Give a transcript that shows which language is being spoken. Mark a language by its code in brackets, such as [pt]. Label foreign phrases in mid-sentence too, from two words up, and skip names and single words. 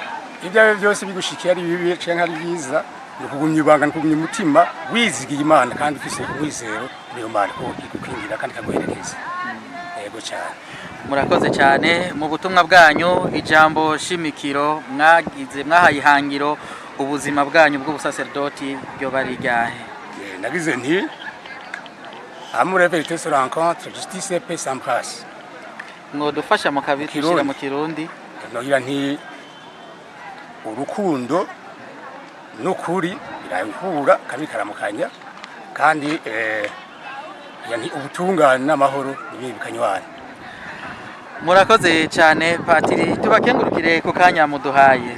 [rn] ibyo byose bigushikiye ari bibi canke ari byiza nikugumya ibanga nikugumya umutima wizigiye Imana kandi ufise umwizero niyo Mana ko igukwingira kandi kaguherekeza yego cyane murakoze cyane mu butumwa bwanyu ijambo shimikiro mwahaye ihangiro ubuzima bwanyu bw'ubusaserdoti byo bari ryahe [fr] nagize nti amour et vérité se rencontre justice et paix s'embrassent [rn] mwodufasha mukabishira mu kirundi nogira nti urukundo n'ukuri birahura kandi karamukanya kandi yani ubutungane n'amahoro nibi bikanywana murakoze cyane patiri tubakengurukire ku kanya muduhaye